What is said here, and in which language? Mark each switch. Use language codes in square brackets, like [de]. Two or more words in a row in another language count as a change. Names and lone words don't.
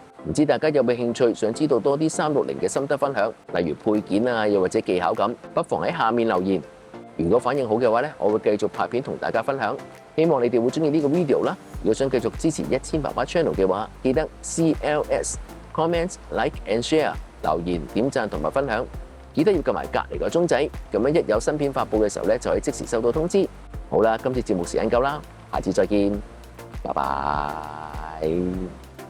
[yue] 唔知大家有冇興趣想知道多啲360嘅心得分享，例如配件啊，又或者技巧咁，不妨喺下面留言。如果反應好嘅話咧，我會繼續拍片同大家分享。希望你哋會中意呢個 video 啦。如果想繼續支持1000爸爸 channel 嘅話，記得 [en] CLS comment like and share [yue] 留言點讚同埋分享。記得要撳埋隔離個鐘仔，咁樣一有新片發布嘅時候咧，就可以即時收到通知。好啦，今次節目時間夠啦，下次再見，拜拜。